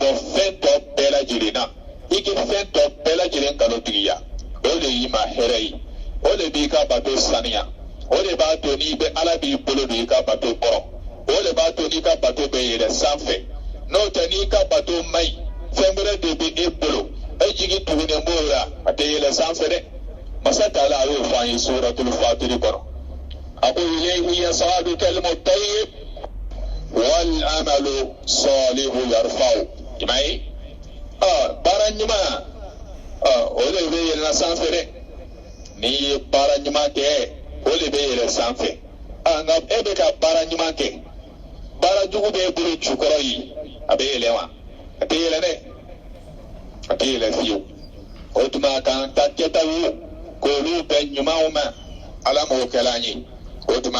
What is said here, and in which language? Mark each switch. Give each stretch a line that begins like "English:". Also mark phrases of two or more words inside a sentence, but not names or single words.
Bambara: fɛn tɔ bɛɛ lajɛlen na i k'i fɛn tɔ bɛɛ lajɛlen nkalontigiya o de y'i ma hɛrɛ ye o de b'i ka bato saniya o de b'a to n'i bɛ ala b'i bolo don i ka bato kɔrɔ o de b'a to n'i ka bato bɛ yɛlɛ sanfɛ n'o tɛ n'i ka bato man ɲi fɛn wɛrɛ de bɛ e bolo e jigi tugunen b'o la a tɛ yɛlɛ sanfɛ dɛ masa taala a y'o fɔ an ye suratul fatiri kɔnɔ a ko
Arabic: إليه يصعد الكلم الطيب والعمل الصالح يرفع
Bambara: i m'a ye baara ɲuman o de bɛ yɛlɛn sanfɛ dɛ n'i ye baara ɲuman kɛ o de bɛ yɛlɛn sanfɛ nka e bɛ ka baara ɲuman kɛ baara jugu bɛ e bolo jukɔrɔ yi a bɛ yɛlɛn wa a tɛ yɛlɛn dɛ a tɛ yɛlɛn fiyewu o tuma k'an ta kɛtaw ye k'olu bɛn ɲumanw ma ala m'o kɛla an ye o tuma